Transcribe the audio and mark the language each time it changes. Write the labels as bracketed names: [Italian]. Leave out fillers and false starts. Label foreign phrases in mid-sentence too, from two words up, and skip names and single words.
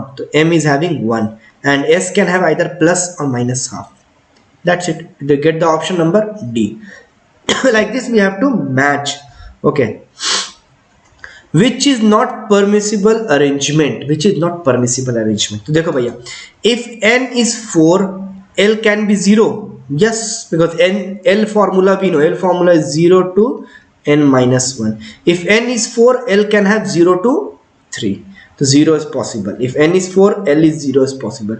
[English] So M is having 1, and S can have either plus or minus half. That's it. They get the option number D. Like this we have to match. Okay, which is not permissible arrangement, which is not permissible arrangement. [Hindi] तो देखो भैया, [English] if n is 4, L can be 0. Yes, because L formula we know, L formula is 0 to n minus 1. If n is 4, L can have 0 to 3. So 0 is possible. If n is 4, L is 0 is possible.